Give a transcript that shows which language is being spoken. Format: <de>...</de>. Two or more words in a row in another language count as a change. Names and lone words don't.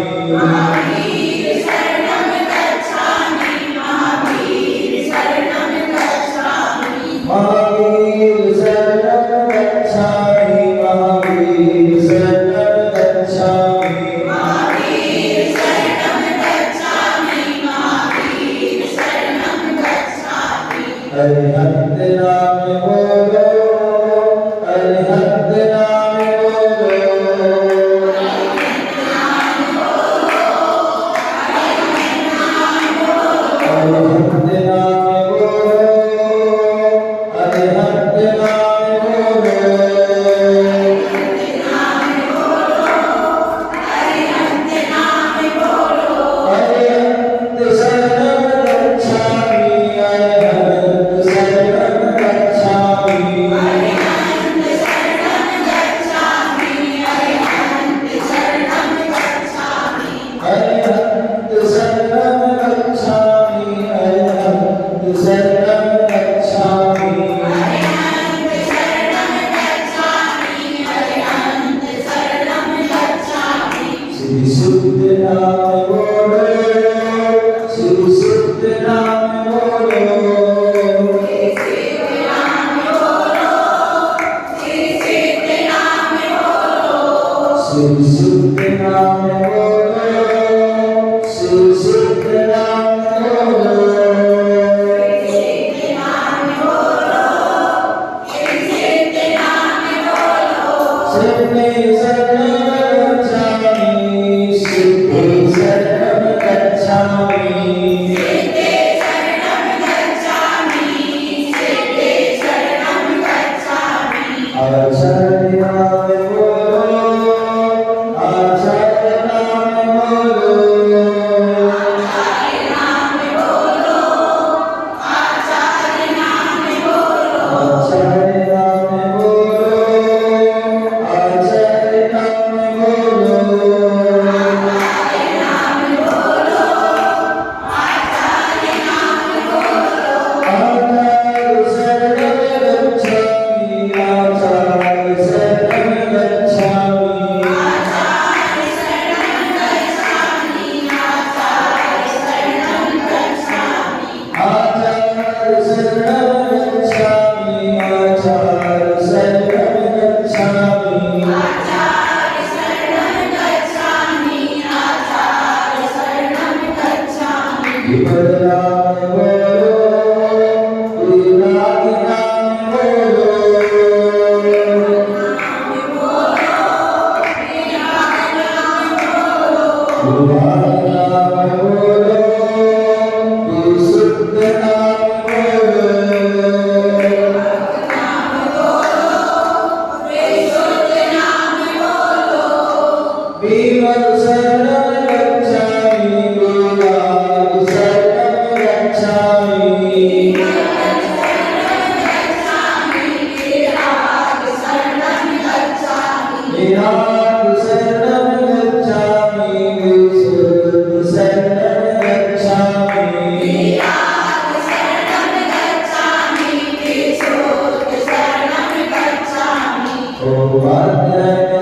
<pi>महावीर शरणं गच्छामि, महावीर शरणं गच्छामि, महावीर शरणं गच्छामि, महावीर शरणं गच्छामि, महावीर शरणं गच्छामि, महावीर शरणं गच्छामि।</pi> <hi>अरिहंत नाम बोलो, अरिहंत नाम बोलो, अरिहंत नाम बोलो, अरिहंत नाम बोलो, अरिहंत नाम</hi> <pi>बोलो, अरिहंत शरणं गच्छामि, अरिहंत शरणं गच्छामि, अरिहंत शरणं गच्छामि, अरिहंत शरणं गच्छामि, अरिहंत शरणं गच्छामि, अरिहंत शरणं गच्छामि, अरिहंत शरणं गच्छामि, अरिहंत शरणं गच्छामि।</pi> <hi>श्री शुद्ध नाम बोलो, श्री शुद्ध नाम बोलो, श्री सिद्ध नाम बोलो, श्री सिद्ध नाम बोलो, श्री शुद्ध नाम बोलो, श्री शुद्ध नाम बोलो, श्री सिद्ध नाम बोलो, श्री सिद्ध नाम बोलो।</hi> <pi>शरणे शरणं गच्छामि, सिद्धे शरणं गच्छामि, सिद्धे शरणं गच्छामि, सिद्धे शरणं गच्छामि,</pi> <hi>आचार्य नाम बोलो, आचार्य नाम बोलो, आचार्य नाम बोलो, आचार्य नाम बोलो, आचार्य नाम बोलो, आचार्य नाम बोलो, आचार्य नाम बोलो, आचार्य नाम बोलो।</hi> <pi>आचार्य शरणं गच्छामि, आचार्य शरणं गच्छामि, आचार्य शरणं गच्छामि, आचार्य शरणं गच्छामि, आचार्य शरणं गच्छामि, आचार्य शरणं गच्छामि, आचार्य शरणं गच्छामि, आचार्य शरणं गच्छामि।</pi> <hi>विपदनाम बोलो, विनायक नाम बोलो, नाम बोलो, मेरा नाम बोलो, विनायक नाम बोलो, विशुद्ध नाम बोलो, नाम बोलो, विशुद्ध नाम बोलो,</hi> <pi>विमल शरणं गच्छामि, विमल शरणं गच्छामि, शरणं गच्छामि, विराग शरणं गच्छामि, विराट शरणं गच्छामि, विशुद्ध शरणं गच्छामि, विराग शरणं गच्छामि, विशुद्ध शरणं गच्छामि। ओम</pi>